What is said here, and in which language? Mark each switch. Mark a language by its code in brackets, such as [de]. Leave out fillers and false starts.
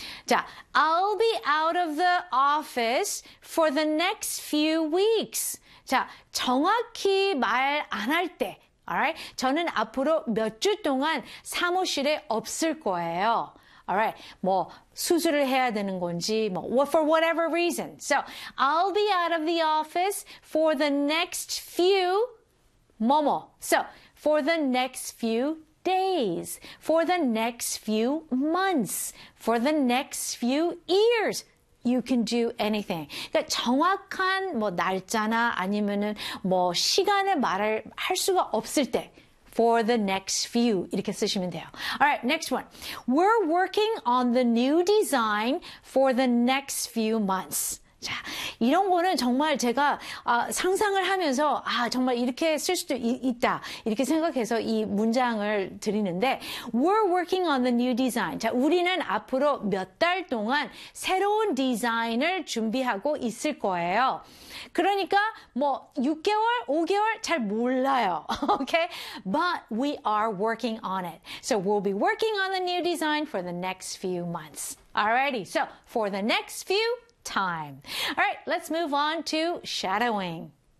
[en] 자, I'll be out of the office for the next few weeks. [ko] 자, 정확히 말안할 때, alright? 저는 앞으로 몇주 동안 사무실에 없을 거예요. Alright, 뭐 수술을 해야 되는 건지, 뭐 [en] for whatever reason. So I'll be out of the office for the next few [ko] 뭐뭐. [en] So for the next few days, for the next few months, for the next few years, you can do anything. [ko] 그러니까 정확한 뭐 날짜나 아니면은 뭐 시간을 말할 수가 없을 때. [en] For the next few [ko] 이렇게 쓰시면 돼요. [en] Alright, next one. We're working on the new design for the next few months. [ko] 자, 이런 거는 정말 제가 상상을 하면서 아 정말 이렇게 쓸 수도 있다 이렇게 생각해서 이 문장을 드리는데, [en] We're working on the new design. [ko] 자, 우리는 앞으로 몇달 동안 새로운 디자인을 준비하고 있을 거예요. 그러니까 뭐 6개월, 5개월 잘 몰라요. [en] Okay? But we are working on it. So we'll be working on the new design for the next few months. Alrighty. So for the next few time. All right, let's move on to shadowing.